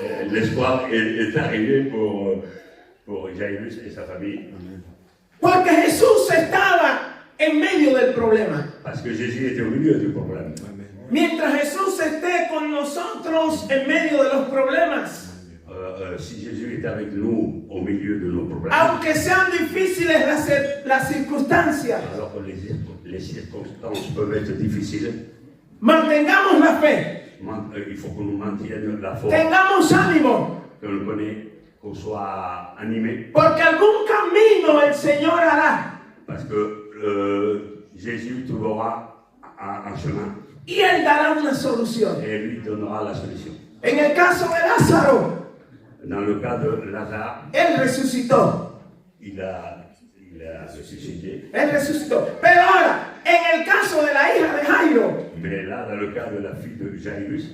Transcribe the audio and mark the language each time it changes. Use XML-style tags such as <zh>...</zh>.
<fr>L'espoir est arrivé pour Jairus et sa famille.</fr> <es>Porque Jesús estaba en medio del problema.</es> <fr>Parce que Jésus était au milieu du problème.</fr> <es>Mientras Jesús esté con nosotros en medio de los problemas,</es> <fr>Si Jésus est avec nous au milieu de nos problèmes,</fr> <es>aunque sean difíciles las circunstancias,</es> <fr>alors que les circonstances peuvent être difficiles,</fr> <es>mantengamos la fe,</es> <fr>il faut que nous maintiennes la foi,</fr> <es>tengamos ánimo,</es> <fr>qu'on soit animé,</fr> <es>porque algún camino el Señor hará</es> <fr>parce que Jésus trouvera un chemin</fr> <es>y Él dará una solución.</es> <fr>et lui donnera la solution.</fr> <es>En el caso de Lázaro,</es> <fr>Dans le cas de Lazare,</fr> <es>Él resucitó.</es> <fr>il a ressuscité.</fr> <es>Él resucitó. Pero ahora, en el caso de la hija de Jairo,</es> <fr>Mais là, dans le cas de la fille de Jairus,</fr>